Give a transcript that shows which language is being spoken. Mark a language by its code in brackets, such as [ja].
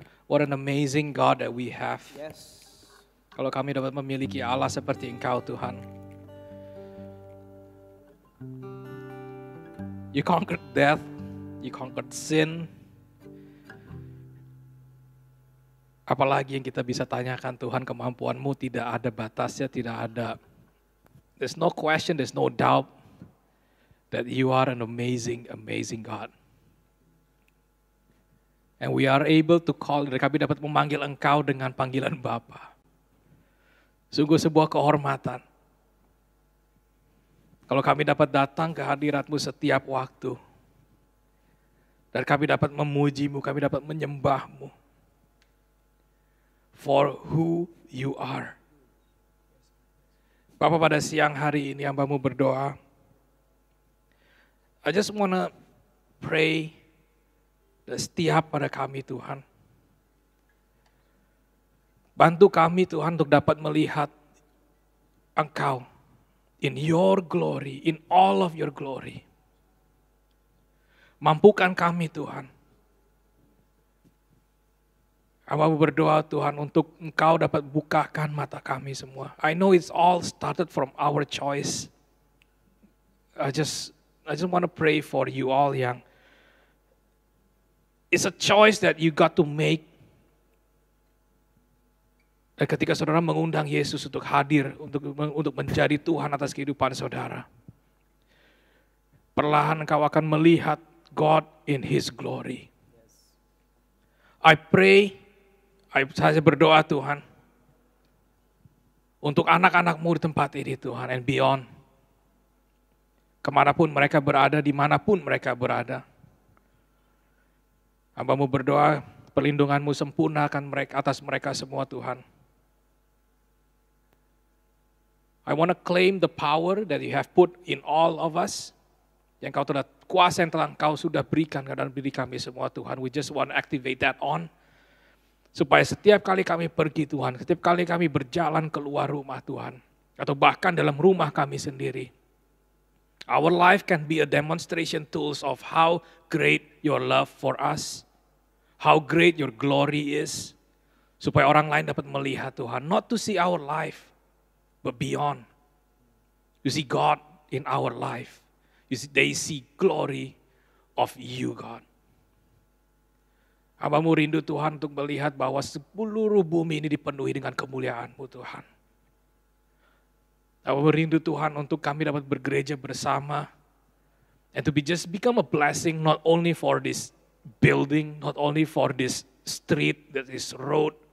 [en] What an amazing God that we have. Yes. [id] Kalau kami dapat memiliki Allah seperti Engkau Tuhan. [en] You conquered death, you conquered sin. [id] Apalagi yang kita bisa tanyakan Tuhan, kemampuan-Mu tidak ada batasnya, tidak ada. [en] There's no question, there's no doubt that you are an amazing, amazing God. And we are able to call, [id] dan kami dapat memanggil Engkau dengan panggilan Bapa. Sungguh sebuah kehormatan. Kalau kami dapat datang ke hadirat-Mu setiap waktu. Dan kami dapat memuji-Mu, kami dapat menyembah-Mu. [en] For who you are. [id] Bapa, pada siang hari ini hamba-Mu berdoa. [en] I just wanna pray [id] setiap pada kami Tuhan. Bantu kami Tuhan untuk dapat melihat Engkau [en] in your glory, in all of your glory. [id] Mampukan kami Tuhan. Hamba berdoa Tuhan untuk Engkau dapat bukakan mata kami semua. [en] I know it's all started from our choice. I just want to pray for you all yang it's a choice that you got to make. [id] Dan ketika saudara mengundang Yesus untuk hadir, untuk menjadi Tuhan atas kehidupan saudara, perlahan engkau akan melihat [en] God in His glory. I pray, [id] saya berdoa Tuhan, untuk anak-anak-Mu di tempat ini Tuhan, [en] and beyond. [id] Kemanapun mereka berada, dimanapun mereka berada. Hamba-Mu berdoa, perlindungan-Mu sempurnakan mereka atas mereka semua Tuhan. [en] I want to claim the power that you have put in all of us. [id] Yang Kau telah, kuasa yang telah Kau sudah berikan ke dalam diri kami semua Tuhan. [en] We just want to activate that on. [id] Supaya setiap kali kami pergi Tuhan, setiap kali kami berjalan keluar rumah Tuhan. Atau bahkan dalam rumah kami sendiri. [en] Our life can be a demonstration tools of how great your love for us. How great your glory is. [id] Supaya orang lain dapat melihat Tuhan. [en] Not to see our life, but beyond. You see God in our life. They see glory of you God. [id] Hamba-Mu rindu Tuhan untuk melihat bahwa seluruh bumi ini dipenuhi dengan kemuliaan-Mu Tuhan. Hamba-Mu rindu Tuhan untuk kami dapat bergereja bersama. [en] And to become a blessing not only for this building, not only for this street, this road.